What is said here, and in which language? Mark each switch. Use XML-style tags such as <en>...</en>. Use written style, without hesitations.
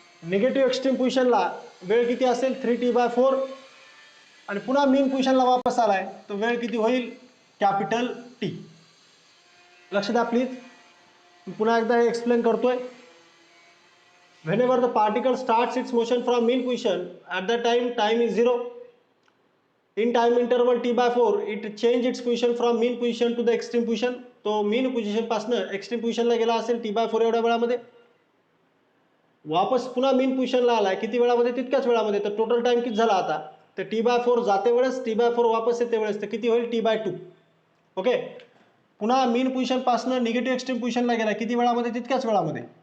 <mr>Negative extreme पोझिशनला वेळ किती असेल 3T/4 आणि पुन्हा मीन पोझिशनला वापस आलाय तर वेळ किती होईल कॅपिटल टी. लक्ष द्या प्लीज. पुन्हा एकदा एक्सप्लेन करतोय.</mr> <en>Whenever the particle starts its motion from mean position, at that time is 0. In time interval T/4, it change its position from mean position to the extreme position.</en> <mr>तो mean position पासनं extreme positionला गेला असेल T/4 एवढ्या वेळामध्ये. वापस पुन्हा mean positionला आलाय किती वेळामध्ये तितक्याच वेळामध्ये. तर टोटल टाइम किती झाला आता तर T/4 जाते वेळेस T/4 वापस येते वेळेस तर किती होईल T/2. ओके. पुन्हा mean position पासनं निगेटिव्ह एक्स्ट्रीम पोझिशनला गेला किती वेळामध्ये तितक्याच वेळामध्ये.</mr>